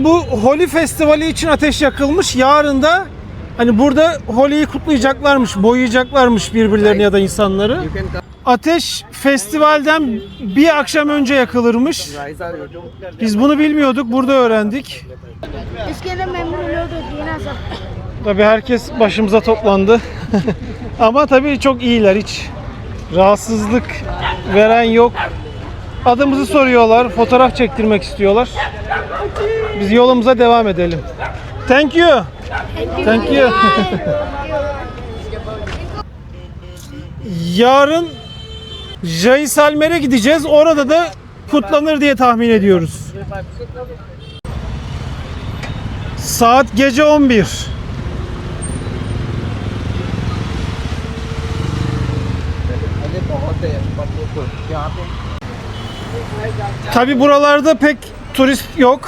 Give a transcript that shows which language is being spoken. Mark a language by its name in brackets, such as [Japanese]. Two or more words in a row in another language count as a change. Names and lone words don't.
[Turkish] Bu Holi Festivali için ateş yakılmış. Yarın da hani burada Holi'yi kutlayacaklarmış, boyayacaklarmış birbirlerini ya da insanları. Ateş festivalden bir akşam önce yakılırmış. Biz bunu bilmiyorduk, burada öğrendik. [Hindi] इसके लिए मेमोरी लोड होती है ना सब। [Turkish] Tabii herkes başımıza toplandı. Ama tabii çok iyiler, hiç rahatsızlık veren yok. Adımızı soruyorlar, fotoğraf çektirmek istiyorlar. Biz yolumuza devam edelim. [English] Thank you. Thank you. [Turkish] Yarın Jaisalmer'e gideceğiz. Orada da kutlanır diye tahmin ediyoruz. Saat gece 11. Tabi buralarda pek turist yok.